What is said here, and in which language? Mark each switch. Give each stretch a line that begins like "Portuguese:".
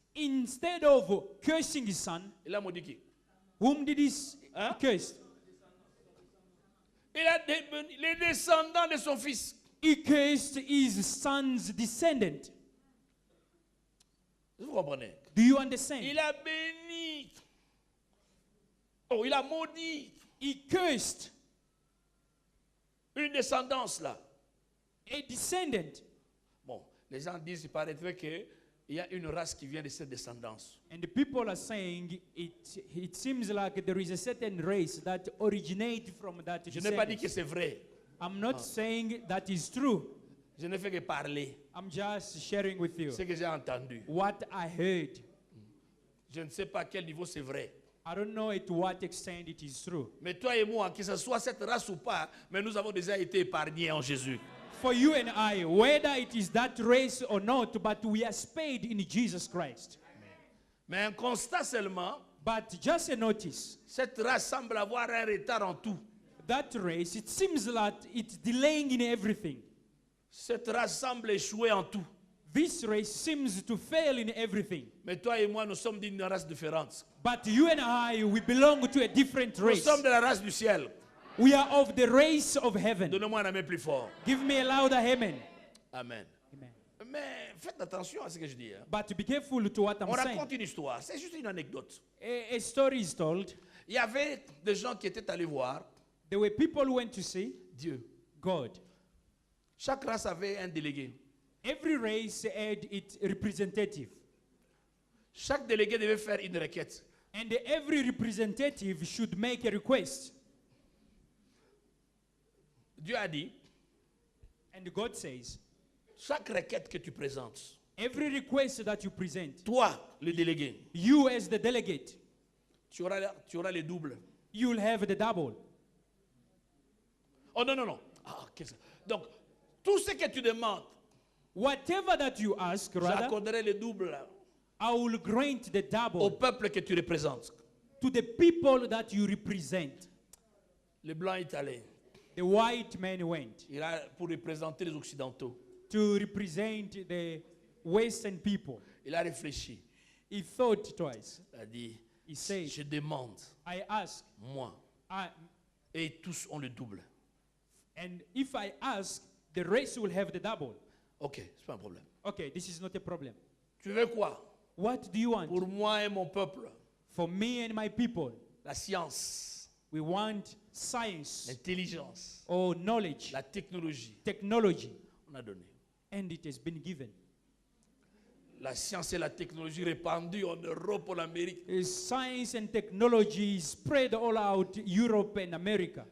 English: instead of cursing his son,
French: il a maudit qui?
English: whom did he Huh? curse?
French: Il a les descendants de son fils.
English: He cursed his son's descendant.
French: Vous comprenez?
English: Do you understand?
French: Il a béni. Oh, il a maudit
English: He cursed
French: une descendance là.
English: a descendant.
French: Bon, les gens disent, il paraîtrait qu'il y a une race qui vient de cette descendance.
English: And the people are saying it seems like there is a certain race that originates from that
French: Je n'ai pas dit
English: descendant.
French: que c'est vrai.
English: I'm not saying that is true.
French: Je ne fais que parler.
English: I'm just sharing with you
French: Ce que j'ai entendu.
English: what I heard.
French: Je ne sais pas à quel niveau c'est vrai.
English: I don't know to what extent it is true.
French: Mais toi et moi, que ce soit cette race ou pas, mais nous avons déjà été épargnés en Jésus.
English: For you and I, whether it is that race or not, but we are spared in Jesus Christ.
French: Mais un constat seulement,
English: But just a notice,
French: cette race semble avoir un retard en tout.
English: that race, it seems that it's delaying in everything.
French: Cette race semble échouer en tout.
English: This race seems to fail in everything.
French: Mais toi et moi, nous sommes d'une race différente.
English: But you and I, we belong to a different
French: Nous
English: race.
French: sommes de la race du ciel.
English: We are of the race of heaven.
French: Donnez-moi un amen plus fort.
English: Give me a louder amen.
French: Amen.
English: Amen.
French: Mais faites attention à ce que je dis. Hein.
English: But be careful to what I'm
French: On saying. raconte une histoire. C'est juste une anecdote.
English: A story is told.
French: Il y avait des gens qui étaient allés voir
English: There were people who went to see
French: Dieu.
English: God.
French: Chaque race avait un délégué.
English: Every race had its representative.
French: Chaque délégué devait faire une requête.
English: And every representative should make a request.
French: Dieu a dit,
English: And God says,
French: chaque requête que tu présentes,
English: every request that you present,
French: toi, le délégué,
English: you as the delegate,
French: tu auras le double.
English: you will have the double.
French: Oh non, non, non. Ah, qu'est-ce que... Donc, tout ce que tu demandes,
English: Whatever that you ask, rather,
French: j'accorderai le double
English: I will grant the
French: au
English: double
French: peuple que tu représentes.
English: to the people that you represent.
French: Le blanc est allé.
English: The white man went
French: Il a pour représenter les occidentaux.
English: to represent the Western people.
French: Il a réfléchi.
English: He thought twice.
French: Il a dit,
English: He said,
French: je demande,
English: I ask,
French: moi,
English: I,
French: et tous ont le double.
English: and if I ask, the rest will have the double.
French: Ok, c'est pas un problème.
English: Okay, this is not a problem.
French: Tu veux quoi?
English: What do you want?
French: Pour moi et mon peuple,
English: For me and my people,
French: la science,
English: we want science
French: l'intelligence,
English: or knowledge,
French: la technologie.
English: technology,
French: On a donné.
English: and it has been given.
French: La science et la technologie répandues en Europe, en Amérique.
English: Science and technology spread all out Europe and America.